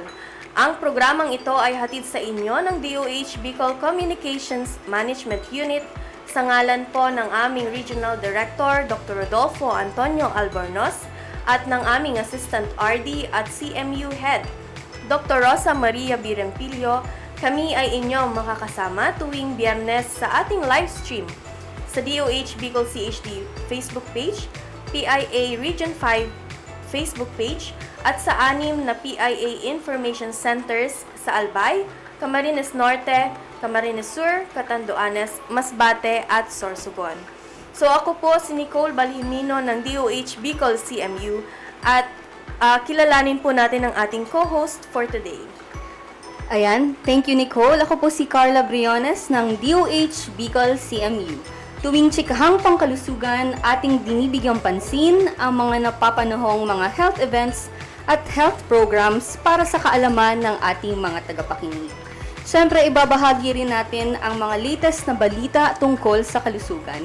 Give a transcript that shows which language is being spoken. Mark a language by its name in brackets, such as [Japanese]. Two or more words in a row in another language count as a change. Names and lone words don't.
[Filipino] Ang programang ito ay hatid sa inyo ng DOH Bicol Communications Management Unit sa ngalan po ng aming Regional Director Dr. Rodolfo Antonio Albornoz at ng aming Assistant RD at CMU Head Dr. Rosa Maria Birempilio. Kami ay inyong makakasama tuwing Biyernes sa ating live stream sa DOH Bicol CHD Facebook page, PIA Region 5 Facebook page, at sa 6 na PIA Information Centers sa Albay, Camarines Norte, Camarines Sur, Catanduanes, Masbate at Sorsogon. So ako po si Nicole Balhimino ng DOH Bicol CMU at kilalanin po natin ang ating co-host [English] for today. [Filipino] Ayan, [English] thank you [Filipino] Nicole. Ako po si Carla Briones ng DOH Bicol CMU. Tuwing Chikahang Pangkalusugan, ating binibigyang pansin ang mga napapanahong mga [English] health events [Filipino] at [English] health programs [Filipino] para sa kaalaman ng ating mga tagapakinig. Siyempre, ibabahagi rin natin ang mga latest na balita tungkol sa kalusugan.